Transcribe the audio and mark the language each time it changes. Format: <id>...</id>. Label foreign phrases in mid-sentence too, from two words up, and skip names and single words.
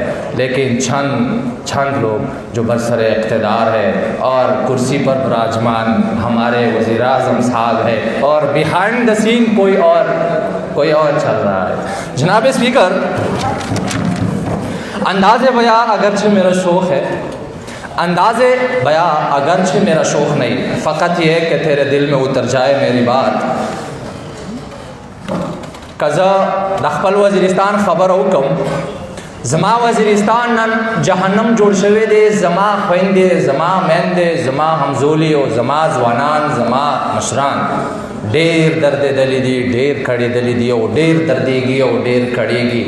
<ur>لیکن چند لوگ جو برسر اقتدار ہے اور کرسی پر براجمان ہمارے وزیر اعظم صاحب ہے اور</ur> <en>behind the scene</en> <ur>کوئی اور چل رہا ہے. جناب اسپیکر، انداز بیاں اگرچہ میرا شوق ہے، انداز بیاں اگرچہ میرا شوق نہیں، فقط یہ کہ تیرے دل میں اتر جائے میری بات.</ur> <ps>کزا دخپل وزیرستان خبر اوکم زما وزیرستان نن جہنم جوڑ شوی دے. زما خویندے، زما میندے، زما همزولی او زما ځوانان، زما مشران ډیر درد دلی دی، ډیر کړي دلی دی او ډیر دردېږي او ډیر کړيږي.</ps>